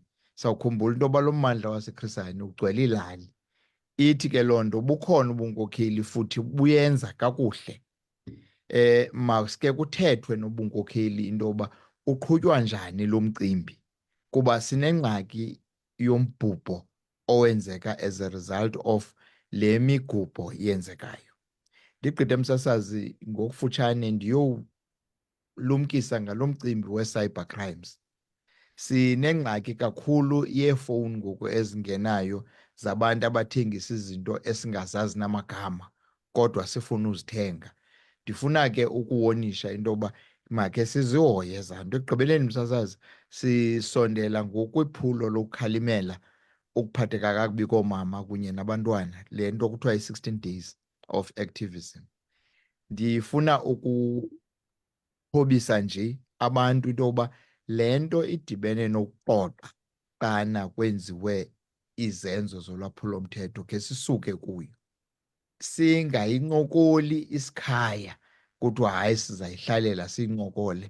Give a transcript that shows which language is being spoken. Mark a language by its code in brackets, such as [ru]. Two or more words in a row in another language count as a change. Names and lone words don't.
[xh] Sawukhumbula into yoba lo mmandla waseChris Hani ugcwele ilali. Ithi ke loo nto bukhona ubunkokheli futhi buyenza kakuhle. Maske kuthethwe nobunkokheli into yoba uqhutywa njani lo mcimbi, kuba sinengxaki yombhubho owenzeka [en] as a result of [xh] le migubho yenzekayo. Ndigqithe msasazi ngokufutshane ndiyolumkisa ngalo mcimbi we- [en] cyber crimes. [xh] Sinengxaki kakhulu yeefowuni ngoku ezingenayo zabantu abathengisa izinto esingazazi namagama kodwa sifuna uzithenga. Ndifuna ke ukuwonisha into yoba makhe sizihoye ezaa nto. Ekugqibeleni msasazi, sisondela ngokwiphulo lokukhalimela ukuphatheka kakubi koomama kunye nabantwana, le nto kuthiwa yi- [en] 16 days of activism. [xh] Ndifuna ukuxhobisa nje abantu into yoba le nto idibene nokuxoxa xana kwenziwe izenzo zolwaphulomthetho khe sisuke kuyo. Singayincokoli isikhaya kuthiwa hayi sizayihlalela siyincokole.